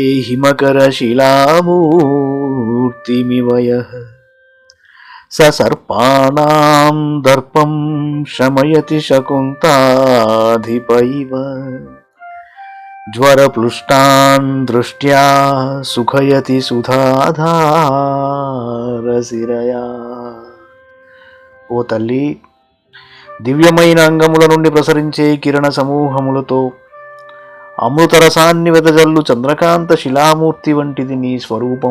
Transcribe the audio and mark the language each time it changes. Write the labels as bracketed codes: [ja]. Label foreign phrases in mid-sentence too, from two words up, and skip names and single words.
[sa] हिमकरशिलामूर्तिमिव यः स सर्पाणां दर्पं शमयति शकुन्ताधिप इव ज्वरप्लुष्टान् दृष्ट्या सुखयति సుధాధారసిరయా. [te] ఓ తల్లి, దివ్యమైన అంగముల నుండి ప్రసరించే కిరణ సమూహములతో అమృతరసాన్ని వెదజల్లు చంద్రకాంత శిలామూర్తి వంటిది నీ స్వరూపం.